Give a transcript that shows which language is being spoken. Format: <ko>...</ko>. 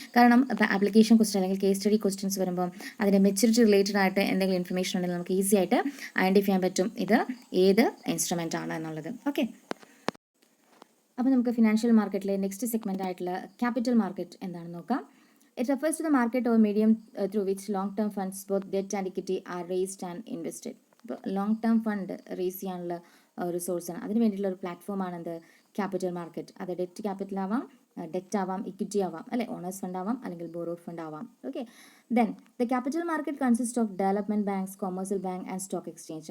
<ml>കാരണം application question അല്ലെങ്കിൽ case study questions വരുമ്പോൾ അതിൻ്റെ മെച്യൂരിറ്റി റിലേറ്റഡ് ആയിട്ട് എന്തെങ്കിലും ഇൻഫർമേഷൻ ഉണ്ടെങ്കിൽ നമുക്ക് ഈസി ആയിട്ട് ഐഡൻറ്റിഫൈ ചെയ്യാൻ പറ്റും ഇത് ഏത് ഇൻസ്ട്രുമെൻ്റ് ആണ് എന്നുള്ളത്. ഓക്കെ, അപ്പോൾ നമുക്ക് ഫിനാൻഷ്യൽ മാർക്കറ്റിലെ നെക്സ്റ്റ് സെഗ്മെൻ്റ് ആയിട്ടുള്ള ക്യാപിറ്റൽ മാർക്കറ്റ് എന്താണെന്ന് നോക്കാം.</ml> <en>It refers to the market or medium through which long-term funds, both debt and equity, are raised and invested.</en> <ml>ഇപ്പോൾ ലോങ് ടേം ഫണ്ട് റേസ് ചെയ്യാനുള്ള ഒരു സോഴ്സാണ്. അതിന് വേണ്ടിയിട്ടുള്ള ഒരു പ്ലാറ്റ്ഫോമാണ് എന്ത് ക്യാപിറ്റൽ മാർക്കറ്റ്. അത് ഡെറ്റ് ക്യാപിറ്റൽ ആവാം, ഡെറ്റ് ആവാം, ഇക്വിറ്റി ആവാം, അല്ലെ ഓണേഴ്സ് ഫണ്ട് ആവാം, അല്ലെങ്കിൽ ബോറോഡ് ഫണ്ട് ആവാം.</ml> <en>Okay, then the capital market consist of development banks, commercial bank and stock exchange.</en>